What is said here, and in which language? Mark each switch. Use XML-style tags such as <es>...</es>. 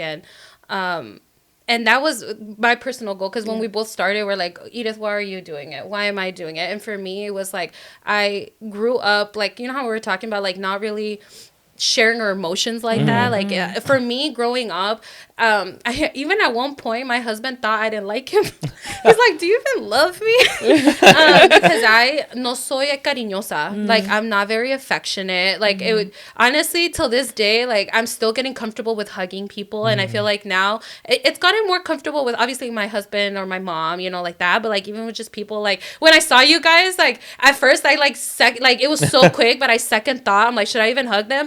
<en>And that was my personal goal, because when we both started, we're like, Edith, why are you doing it? Why am I doing it? And for me, it was like, I grew up, like, how we were talking about, like, not really sharing our emotions like that. Like, for me, growing up, even at one point, my husband thought I didn't like him. He's like, do you even love me? Because I</en> <es>no soy cariñosa.</es> <en>Like, I'm not very affectionate. Like, it would, honestly, till this day, like, I'm still getting comfortable with hugging people. And I feel like now it's gotten more comfortable with, obviously, my husband or my mom, like that. But, like, even with just people, like, when I saw you guys, like, at first, I, like, it was so quick, but I second thought, I'm like, should I even hug them?</en>